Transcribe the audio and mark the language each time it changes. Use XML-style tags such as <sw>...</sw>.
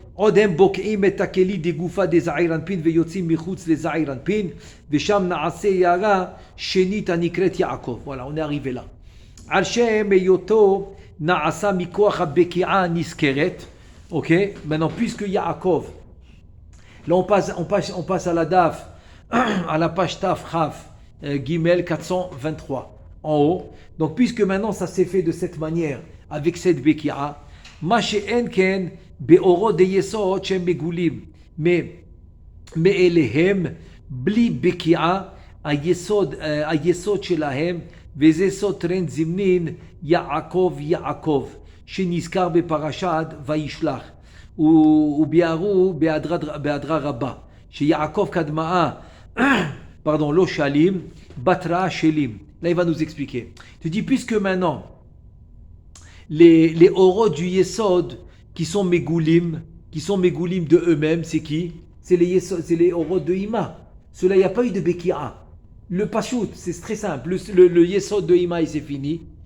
<he>עוד הם בוקעים את הכלי דגופה דזעיר אנפין ויוצאים מחוץ לזעיר אנפין ושם נעשה יערה שנית הנקראת יעקב.</he> <fr>Voilà, on est arrivé là.</fr> <he>על שם היותו נעשה מכוח הבקיעה הנזכרת.</he> <fr>Ok, maintenant puisque Yaakov, là on passe à la daf, à la page taf chaf gimel 423 en haut. Donc puisque maintenant ça s'est fait de cette manière avec cette beki'a,</fr> <he>ma she'en ken באורות דיסוד שהם מגולים מאליהם בלי בקיעה היסוד שלהם וזה סוד טרנד זמנין יעקב יעקב שנזכר בפרשת וישלח וביארו בהדרה רבה שיעקב קדמאה לא שלים בתראה שלים.</he> <fr>Là il va nous expliquer. Tu dis puisque maintenant les orot du yesod qui sont Megoulim de eux-mêmes, c'est qui? C'est les orot de Ima. Cela, il n'y a pas eu de Beki'a. Le Pachout, c'est très simple. Le Yesod de Ima, il s'est fini.</fr>